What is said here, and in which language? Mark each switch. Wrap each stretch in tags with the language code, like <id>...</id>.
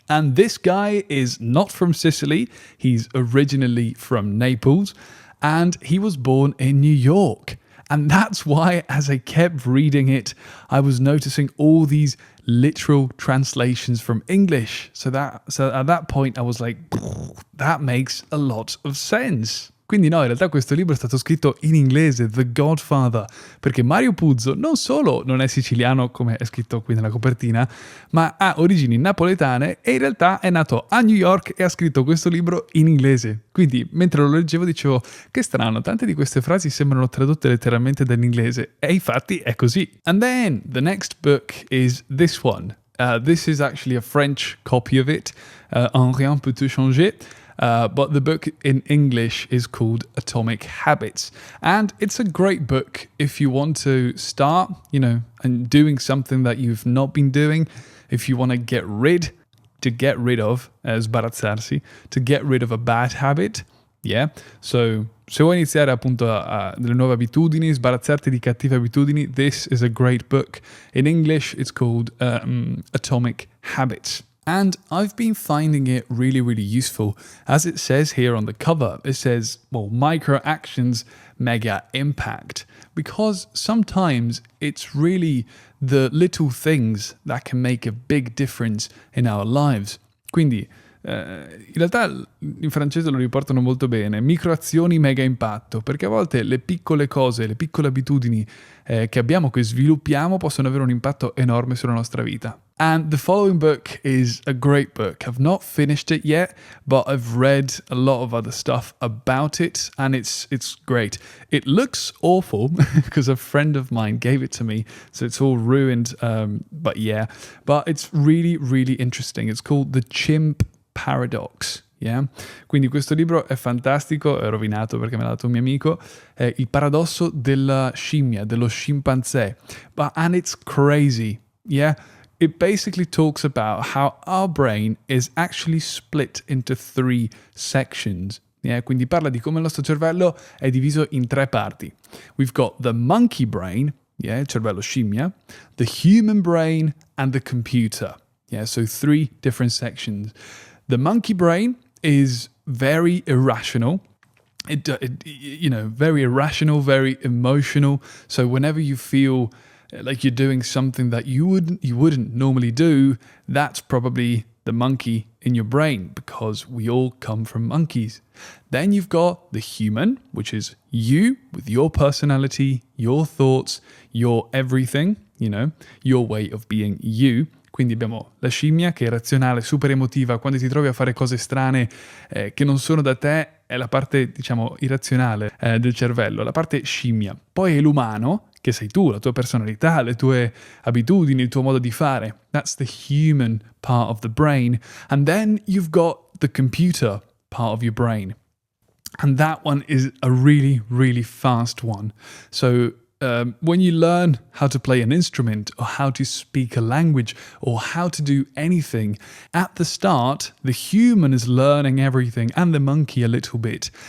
<en>And this guy is not from Sicily. He's originally from Naples. And he was born in New York. And that's why, as I kept reading it, I was noticing all these literal translations from English. So at that point, I was like, that makes a lot of sense.</en> <it>Quindi no, in realtà questo libro è stato scritto in inglese, The Godfather, perché Mario Puzo non solo non è siciliano come è scritto qui nella copertina, ma ha origini napoletane e in realtà è nato a New York e ha scritto questo libro in inglese. Quindi mentre lo leggevo dicevo che strano, tante di queste frasi sembrano tradotte letteralmente dall'inglese e infatti è così.</it> <en>And then the next book is this one. This is actually a French copy of it, En rien peut tout changer. But the book in English is called Atomic Habits. And it's a great book if you want to start, and doing something that you've not been doing. If you want to get rid of, sbarazzarsi, to get rid of a bad habit. Yeah.</en> <it>So, se vuoi iniziare appunto a delle nuove abitudini, sbarazzarti di cattive abitudini,</it> <en>this is a great book. In English, it's called Atomic Habits. And I've been finding it really, really useful. As it says here on the cover, it says, micro actions, mega impact. Because sometimes it's really the little things that can make a big difference in our lives.</en> <it>Quindi, in realtà in francese lo riportano molto bene, microazioni mega impatto, perché a volte le piccole cose, le piccole abitudini che abbiamo, che sviluppiamo, possono avere un impatto enorme sulla nostra vita.</it> <en>And the following book is a great book. I've not finished it yet, but I've read a lot of other stuff about it, and it's great. It looks awful because a friend of mine gave it to me, so it's all ruined, but it's really, really interesting. It's called The Chimp Paradox. Yeah?</en> <it>Quindi questo libro è fantastico, è rovinato perché me l'ha dato un mio amico, è il paradosso della scimmia, dello scimpanzé.</it> <en>And it's crazy, yeah? It basically talks about how our brain is actually split into 3 sections. Yeah?</en> <it>Quindi parla di come il nostro cervello è diviso in 3 parti.</it> <en>We've got the monkey brain, yeah,</en> <it>il cervello scimmia,</it> <en>the human brain and the computer. Yeah, so 3 different sections. The monkey brain is very irrational. Very irrational, very emotional. So whenever you feel like you're doing something that you wouldn't normally do, that's probably the monkey in your brain, because we all come from monkeys. Then you've got the human, which is you with your personality, your thoughts, your everything, your way of being you.</en> <it>Quindi abbiamo la scimmia che è razionale, super emotiva, quando ti trovi a fare cose strane che non sono da te, è la parte, irrazionale del cervello, la parte scimmia. Poi è l'umano, che sei tu, la tua personalità, le tue abitudini, il tuo modo di fare.</it> <en>That's the human part of the brain. And then you've got the computer part of your brain. And that one is a really, really fast one. So when you learn how to play an instrument or how to speak a language or how to do anything, at the start, the human is learning everything and the monkey a little bit.</en>